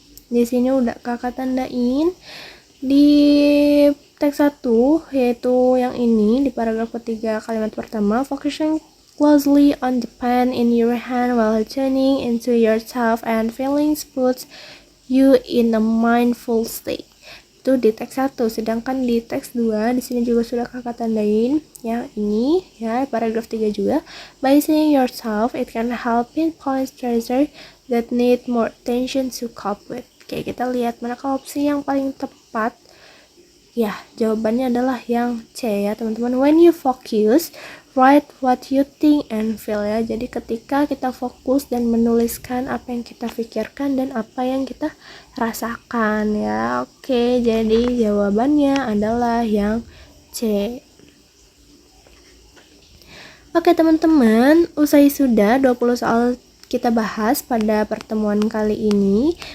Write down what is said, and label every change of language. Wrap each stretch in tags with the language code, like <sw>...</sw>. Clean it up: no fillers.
<id>Di sini udah kakak tandain di teks 1 yaitu yang ini di paragraf ketiga kalimat pertama,</id> <en>focusing closely on the pen in your hand while tuning into yourself and feelings puts you in a mindful state.</en> <id>Itu di teks 1, sedangkan di teks 2 di sini juga sudah kakak tandain yang ini ya, paragraf 3 juga.</id> <en>By seeing yourself, it can help pinpoint stressors that need more attention to cope with.</en> <id>Oke, kita lihat manakah opsi yang paling tepat. Ya, jawabannya adalah yang C ya teman-teman.</id> <en>When you focus, write what you think and feel ya.</en> <id>Jadi ketika kita fokus dan menuliskan apa yang kita pikirkan dan apa yang kita rasakan ya. Oke, jadi jawabannya adalah yang C. Oke teman-teman, usai sudah 20 soal kita bahas pada pertemuan kali ini.</id>